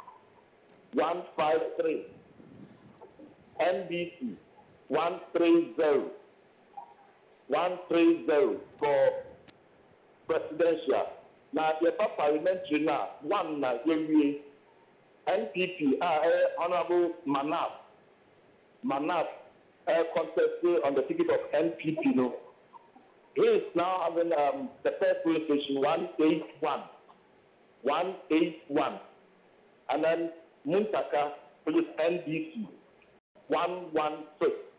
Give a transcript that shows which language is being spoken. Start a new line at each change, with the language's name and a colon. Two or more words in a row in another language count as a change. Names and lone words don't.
English: 153. NDC 130. 130 for presidential. Now, the parliamentary now, one now, NPP, Honorable Manaf, contested on the ticket of NPP, no. He is now having the first polling station 181. 181. And then Muntaka, police NDC 116.